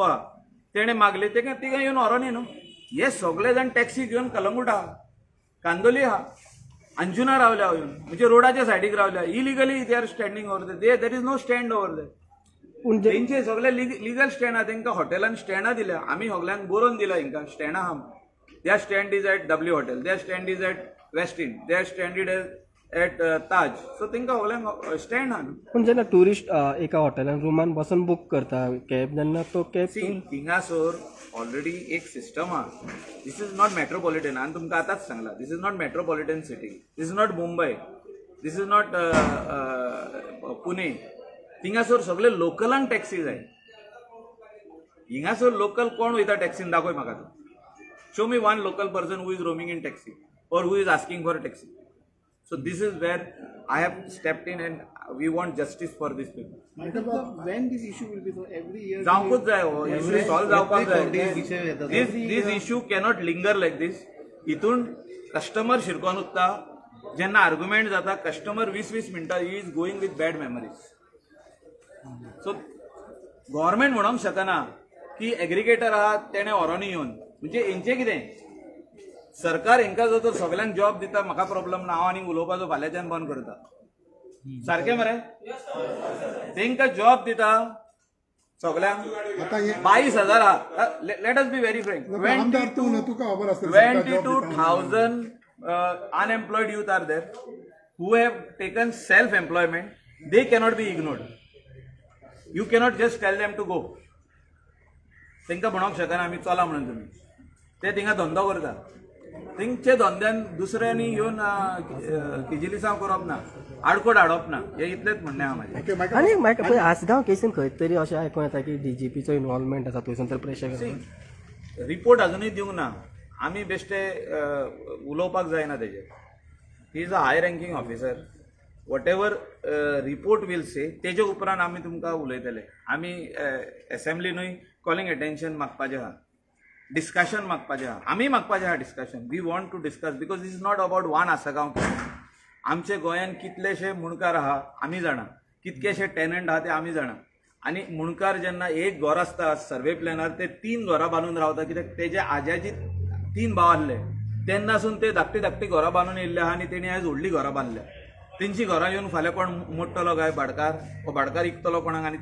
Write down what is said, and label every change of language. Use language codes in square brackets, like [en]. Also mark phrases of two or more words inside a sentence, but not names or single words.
[kok] आहा तेणे मागले ते तिका येवन व्हरोनी न्हू हे सगळे जाण टॅक्सी घेवन कलंगूट आहा कांदोली आहा अंजुना रावल्या येवन म्हणजे रोडाच्या सायडीक रावल्या [en] illegally they are standing over there is no stand over there [kok] इज नो स्टँड ओवर देर तेंचे सगळे [en] legal stand [kok] आहा तांकां हॉटेलान स्टँडां दिल्या आमी सगळ्यांक बरोवन दिला हिंकां स्टँड आहा [en] they stand is at W hotel they stand is at West End they standed at Taj so [kok] तांकां सगळ्यांक स्टँड आहा पूण जेन्ना टुरिस्ट एका हॉटेलान रूमान बसून बूक करता कॅब जेन्ना तो कॅब हिंगासर ऑलरेडी एक सिस्टम आहा [en] this is not metropolitan [kok] हांवें तुमकां आतांच सांगला [en] this is not metropolitan city this is not Mumbai this is not Pune [kok] हिंगासर सगळे लोकलांक टॅक्सी जाय हिंगासर लोकल कोण वयता टॅक्सीन दाखय म्हाका [en] show me one local person who is roaming in taxi or who is asking for a taxi. So this is where I have stepped in and we want justice for these people. When this issue will be solved? Every year [kok] जावकूच जाय हो इश्यू सॉल्व जावपाक जाय [en] this issue cannot linger like this [kok] हितून कस्टमर शिरकोन उत्ता जेन्ना आर्ग्युमेंट जाता कस्टमर 20 मिनटां [en] he is going with bad memories so [kok] गव्हर्मेंट म्हणूंक शकना की एग्रिगेटर आहा तेणे व्हरोनी येवन म्हणजे हेंचें कितें सरकार हांकां जो तर सगळ्यांक जॉब दिता म्हाका प्रॉब्लम ना हांव आनी उलोवपाचो फाल्यांच्यान बंद करता सारकें मरे तांकां जॉब दिता सगळ्यांक 22,000 [en] let us be very frank 22,000 unemployed youth are there who have taken self-employment they cannot be ignored you cannot just tell them to go [kok] तांकां म्हणूंक शकना आमी चला म्हणून तुमी ते थिंगा धंदो करता तेंचे धंद्यान दुसऱ्यांनी येवन किजिलिसांव करप ना आडकोड हाडप ना हे इतलेच म्हणणें आहा म्हाजें आनी म्हाका आसगांव केसीन खंय तरी अशें आयकूं येता की डीजीपीचो इनवॉल्वमेंट आसा थंयसून तर प्रेशर रिपोर्ट अजुनूय दिवंक ना आमी बेश्टे उलोवपाक जायना तेजेर [en] he is a high ranking officer whatever report will say [kok] तेजे उपरांत आमी तुमकां उलयतले आमी एसेंब्लीनूय [en] calling attention [kok] मागपाचें आहा डिस्कशन मागपाचें आहा आमी मागपाचें आहा डिस्कशन [en] we want to discuss because this is not about one [kok] आसगांव आमचे गोंयान कितलेशे मुणकार आहा आमी जाणा कितकेशे टेनंट आहा ते आमी जाणा आनी मुणकार जेन्ना एक घर आसता सर्वे प्लॅनार ते 3 घरां बांदून रावता कित्याक तेजे आज्याची 3 भाव आसले तेन्नासून ते धाकटी घरां बांदून येयल्ले आहा आनी तेणी आयज व्हडली घरां बांदल्या तेंची घरां येवन फाल्यां कोण मोडटलो काय भाडकार वो भाडकार इकतलो कोणाक आनी